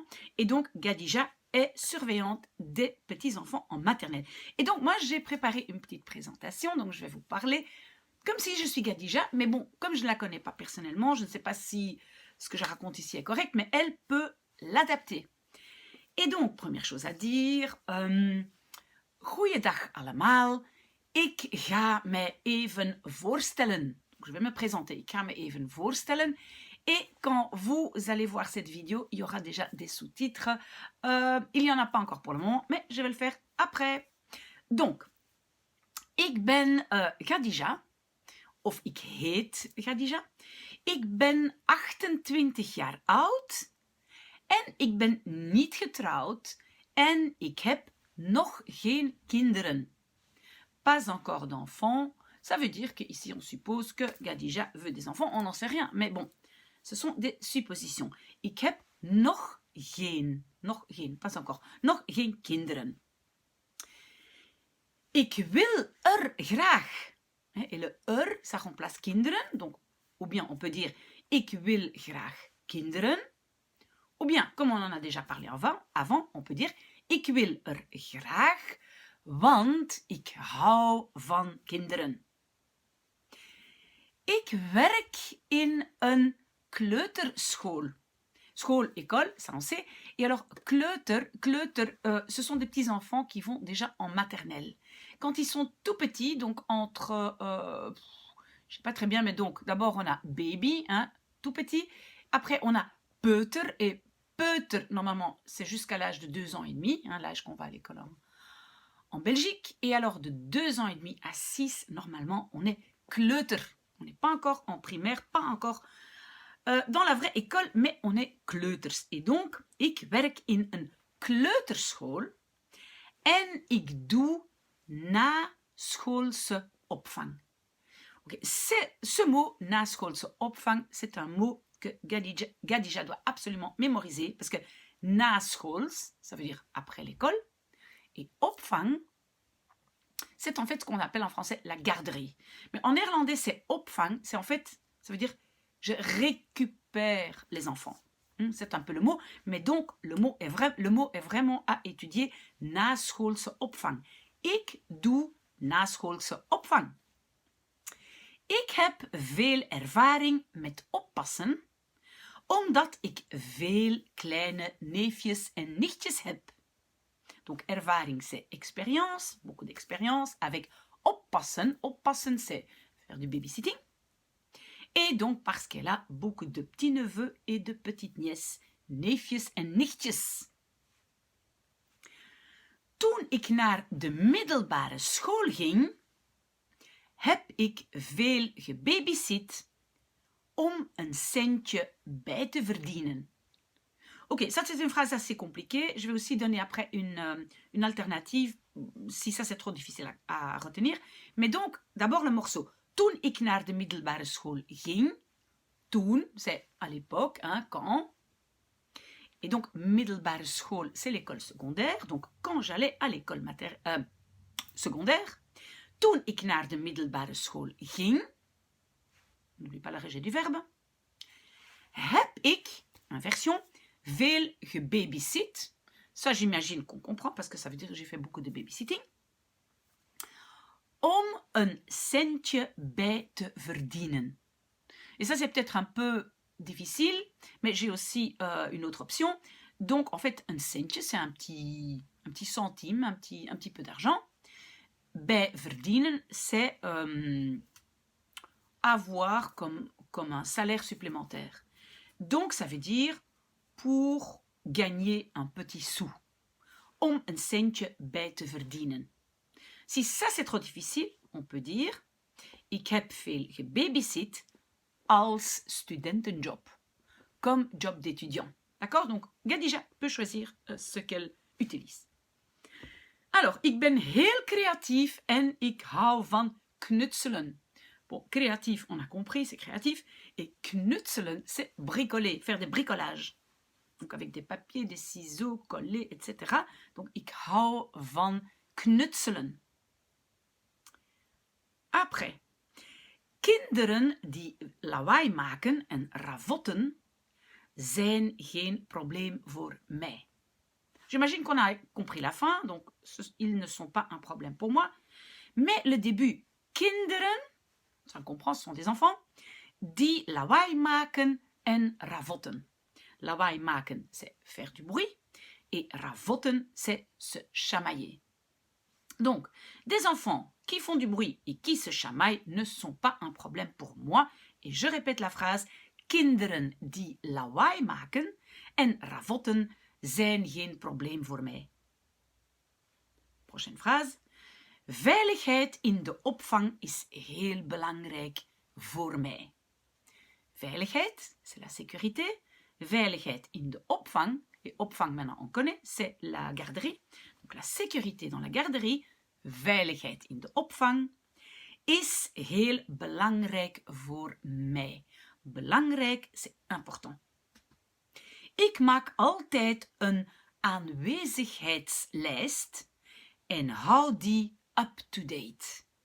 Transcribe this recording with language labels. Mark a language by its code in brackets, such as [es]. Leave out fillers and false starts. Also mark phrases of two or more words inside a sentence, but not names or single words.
[fr] Et donc, Gadija est surveillante des petits-enfants en maternelle. Et donc, moi, j'ai préparé une petite présentation. Donc, je vais vous parler comme si je suis Gadija. Mais bon, comme je ne la connais pas personnellement, je ne sais pas si ce que je raconte ici est correct, mais elle peut l'adapter. Et donc, première chose à dire, [nl] goeiedag allemaal, ik ga mij even voorstellen. [fr] Je vais me présenter, [nl] ik ga me even voorstellen. [fr] Et quand vous allez voir cette vidéo, il y aura déjà des sous-titres. Il n'y en a pas encore pour le moment, mais je vais le faire après. Donc, [nl] ik ben Khadija, of ik heet Khadija. Ik ben 28 jaar oud en ik ben niet getrouwd en ik heb nog geen kinderen. [fr] Pas encore d'enfants, ça veut dire qu'ici on suppose que Gadija veut des enfants, on n'en sait rien, mais bon, ce sont des suppositions. [nl] Ik heb nog geen, [fr] pas encore, [nl] nog geen kinderen. Ik wil graag. [fr] Et le ça remplace kinderen, donc, ou bien on peut dire [nl] ik wil graag kinderen. [fr] Ou bien, comme on en a déjà parlé avant on peut dire [nl] ik wil graag, want ik hou van kinderen. Ik werk in een kleuterschool. School, [fr] école, ça on sait. Et alors, kleuter, ce sont des petits enfants qui vont déjà en maternelle. Quand ils sont tout petits, donc entre, je sais pas très bien, mais donc d'abord on a baby, hein, tout petit. Après on a peuter, et peuter, normalement, c'est jusqu'à l'âge de 2 ans et demi, hein, l'âge qu'on va à l'école en Belgique. Et alors de 2 ans et demi à 6, normalement, on est kleuter. On n'est pas encore en primaire, pas encore dans la vraie école, mais on est kleuters. Et donc, [nl] ik werk in een kleuterschool en ik doe naschoolse opvang. [fr] Okay. Ce mot, [nl] naschoolse opvang, [fr] c'est un mot que Gadija doit absolument mémoriser parce que naschools, ça veut dire après l'école, et opvang, c'est en fait ce qu'on appelle en français la garderie. Mais en néerlandais, c'est opvang, c'est en fait, ça veut dire je récupère les enfants. C'est un peu le mot, mais donc le mot est vraiment à étudier. [nl] Naschoolse opvang. Ik doe naschoolse opvang. Ik heb veel ervaring met oppassen, omdat ik veel kleine neefjes en nichtjes heb. [fr] Donc ervaring, c'est expérience, beaucoup d'expérience, avec oppassen. Oppassen, c'est faire du babysitting. Et donc parce qu'elle a beaucoup de petits-neveux et de petites-nièces, [nl] neefjes en nichtjes. Toen ik naar de middelbare school ging, heb ik veel gebabysit om een centje bij te verdienen. [fr] Ok, ça c'est une phrase assez compliquée. Je vais aussi donner après une alternative si ça c'est trop difficile à retenir. Mais donc, d'abord le morceau. [nl] Toen ik naar de middelbare school ging, toen, [fr] c'est à l'époque, hein, quand. Et donc, [nl] middelbare school, [fr] c'est l'école secondaire. Donc, quand j'allais à l'école secondaire. [nl] Toen ik naar de middelbare school ging, [fr] n'oublie pas la régé du verbe, [nl] heb ik, inversion, veel gebabysit. [fr] Ça, j'imagine qu'on comprend parce que ça veut dire que j'ai fait beaucoup de babysitting. [nl] Om een centje bij te verdienen. [fr] Et ça, c'est peut-être un peu difficile, mais j'ai aussi une autre option. Donc, en fait, un centje, c'est un petit centime, un petit peu d'argent. [nl] Bij verdienen, [fr] c'est avoir comme un salaire supplémentaire. Donc, ça veut dire pour gagner un petit sou. [nl] Om een centje bij te verdienen. [fr] Si ça c'est trop difficile, on peut dire [nl] ik heb veel gebabysit als studentenjob, [fr] comme job d'étudiant. D'accord? Donc, Khadija peut choisir ce qu'elle utilise. Alors, [nl] ik ben heel creatief en ik hou van knutselen. [fr] Bon, créatif, on a compris, c'est créatif. Et knutselen, c'est bricoler, faire des bricolages. Donc, avec des papiers, des ciseaux, coller, etc. Donc, [nl] ik hou van knutselen. Après, kinderen die lawaai maken en ravotten zijn geen probleem voor mij. [fr] J'imagine qu'on a compris la fin, donc ils ne sont pas un problème pour moi. Mais le début, kinderen, ça on comprend, ce sont des enfants, [nl] die lawaai maken en ravotten. Lawaai maken, [fr] c'est faire du bruit, et ravotten, c'est se chamailler. Donc, des enfants qui font du bruit et qui se chamaillent ne sont pas un problème pour moi. Et je répète la phrase, [nl] kinderen die lawaai maken en ravotten zijn geen probleem voor mij. [fr] Prochaine phrase. [nl] Veiligheid in de opvang is heel belangrijk voor mij. Veiligheid, [fr] c'est la sécurité. [nl] Veiligheid in de opvang, [fr] et opvang maintenant on connaît, c'est la garderie. Donc la sécurité dans la garderie, [nl] veiligheid in de opvang, is heel belangrijk voor mij. Belangrijk, [fr] c'est important. [nl] Ik maak altijd een aanwezigheidslijst en hou die up-to-date.